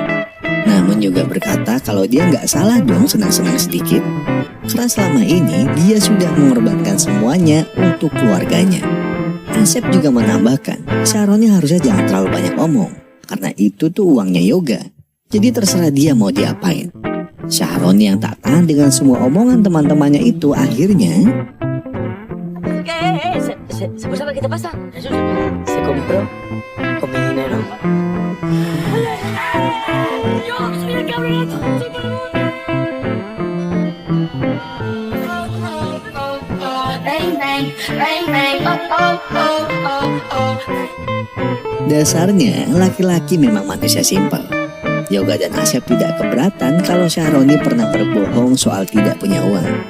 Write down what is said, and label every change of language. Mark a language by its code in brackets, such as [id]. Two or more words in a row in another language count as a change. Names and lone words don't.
[id] Namun juga berkata kalau dia nggak salah dong senang-senang sedikit, karena selama ini dia sudah mengorbankan semuanya untuk keluarganya. Asep juga menambahkan, Sahroni harusnya jangan terlalu banyak omong, karena itu tuh uangnya Yoga. Jadi terserah dia mau diapain. Sahroni yang tak tahan dengan semua omongan teman-temannya itu akhirnya... [es] ¿Se puede saber qué te pasa? Jesús, se compró con mi dinero. Yo soy el cabronazo, soy [id] Dasarnya laki-laki memang manusia simpel. Yoga dan Asep tidak keberatan kalau Sahroni pernah berbohong soal tidak punya uang.